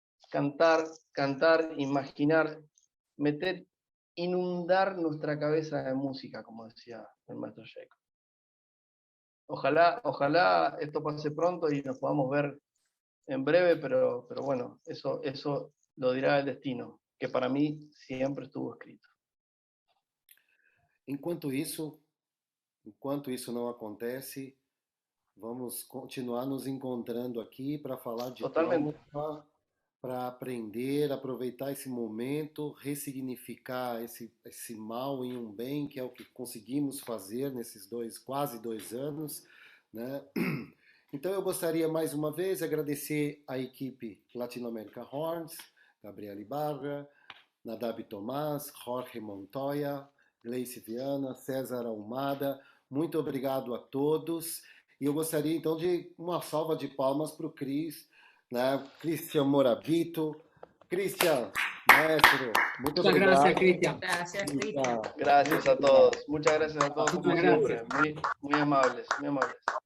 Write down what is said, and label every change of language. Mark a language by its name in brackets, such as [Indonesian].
[Spanish] Cantar, imaginar, inundar nuestra cabeza de música, como decía el maestro Jacob. Ojalá esto pase pronto y nos podamos ver en breve, pero bueno, eso lo dirá el destino, que para mí siempre estuvo escrito. [Portuguese] Enquanto isso não acontece, vamos continuar nos encontrando aqui para falar de palma, para aprender, aproveitar esse momento, ressignificar esse mal em um bem, que é o que conseguimos fazer nesses quase dois anos, né? Então eu gostaria mais uma vez agradecer a equipe Latinoamérica Horns, Gabriela Ibarra, Nadab Tomás, Jorge Montoya, Gleice Viana, César Almada. Muito obrigado a todos. E eu gostaria então de uma salva de palmas para o Cris, né? Cristian Morabito. Cristian, maestro, muito obrigado. [Spanish] Gracias, Cristian. Gracias, Cristian. Gracias a todos. Muchas gracias a todos, como siempre. Muy amables, muy amables.